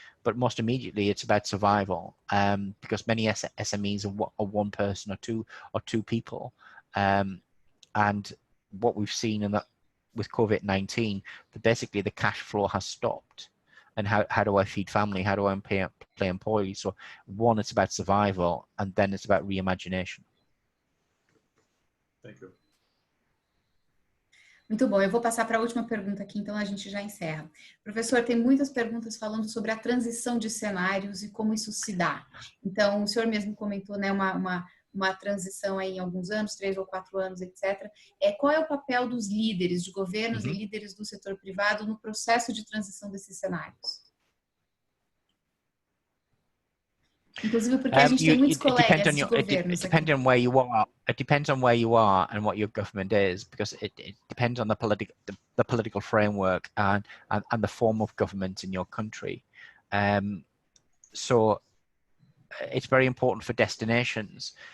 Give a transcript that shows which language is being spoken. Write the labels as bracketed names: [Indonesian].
[English] But most immediately, it's about survival, because many SMEs are one person or two people, and what we've seen with COVID-19, that basically the cash flow has stopped. And how do I feed family? How do I pay employees? So one, it's about survival, and then it's about reimagination. Thank you. [Portuguese] Muito bom, eu vou passar para a última pergunta aqui, então a gente já encerra. Professor, tem muitas perguntas falando sobre a transição de cenários e como isso se dá. Então, o senhor mesmo comentou, né, uma transição aí em alguns anos, 3 ou 4 anos, etc. Qual é o papel dos líderes de governos e líderes do setor privado no processo de transição desses cenários? Inclusive porque a gente tem muitos colegas de governos. [English] It depends on where you are. It depends on where you are and what your government is, because it depends on the political framework and the form of government in your country. So it's very important for destinations.